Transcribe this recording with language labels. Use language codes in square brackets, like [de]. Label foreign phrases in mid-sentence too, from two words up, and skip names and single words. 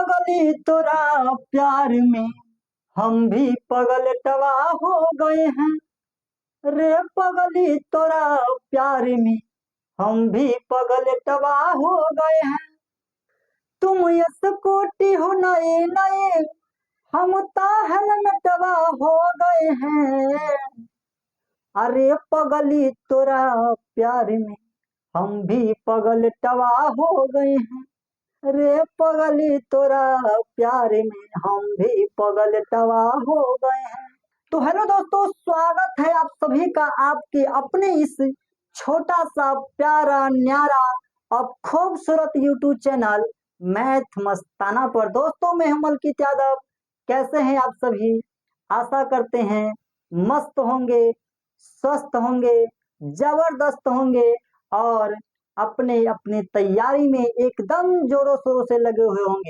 [hi] पगली तोरा प्यार में हम भी पगल टवा हो गए हैं। रे पगली तोरा प्यार में हम भी पगल टवा हो गए हैं। तुम स्कूटी हो नए नए, हम तो हेलमेटवा हो गए हैं। अरे पगली तोरा प्यार में हम भी पगल टवा हो गए हैं। रे पगली तोरा प्यार में हम भी पगल टवा हो गए हैं। तो हेलो दोस्तों, स्वागत है आप सभी का आपके अपने इस छोटा सा प्यारा न्यारा और खूबसूरत [en] YouTube channel [hi] मैथ मस्ताना पर। दोस्तों मैं हूं मलकीत यादव। कैसे हैं आप सभी? आशा करते हैं मस्त होंगे, स्वस्थ होंगे, जबरदस्त होंगे और अपने अपने तैयारी में एकदम जोरों शोरों से लगे हुए होंगे।